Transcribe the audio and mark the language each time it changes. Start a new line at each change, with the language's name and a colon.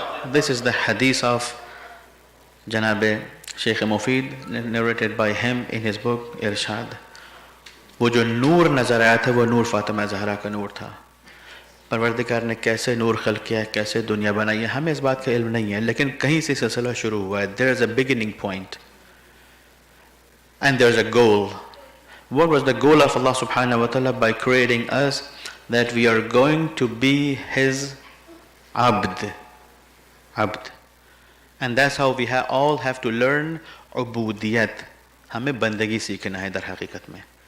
English: This is the hadith of Janabe Shaikh Mufid, narrated by him in his book Irshad.
Hindi: वो जो नूर नजर आया था वो नूर फातिमा ज़हरा का नूर था. परवरदिगार ने कैसे नूर खल्क़ किया, कैसे दुनिया बनाई है, हमें इस बात का इल्म नहीं है, लेकिन कहीं से सिलसिला शुरू हुआ है.
English: There is a beginning point and there is a goal. What was the goal of Allah subhanahu wa ta'ala by creating us? That we are going to be His abd. And that's how we all have to learn ubudiyat.
Hindi: हमें बंदगी सीखना है दर हकीकत में.